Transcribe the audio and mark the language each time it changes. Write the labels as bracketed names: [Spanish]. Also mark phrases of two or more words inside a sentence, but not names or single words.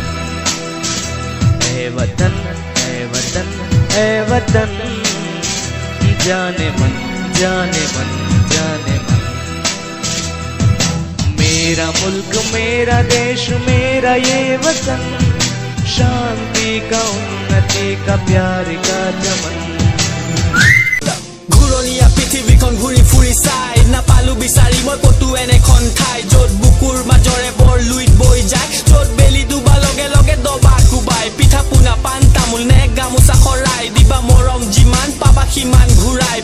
[Hindi] है वतन है वतन है वतन, जाने मन जाने मन जाने मन। मेरा मुल्क मेरा देश मेरा ये वतन, शांति का उन्नति का प्यार का चमन। [Assamese] ঘুৰণীয়া পৃথিৱীখন ঘূৰি ফুৰি চাই নাপালো বিচাৰি মই কতো এনেখন ঠাই, য'ত বুকুৰ মাজৰে বৰ লুইত বৈ যায়, য'ত বেলি ডুবা লগে লগে দবা কোবাই। পিঠা পোনা পাণ তামোল নে গামোচা শৰাই, দিবা মৰম যিমান পাবা সিমান ঘূৰাই।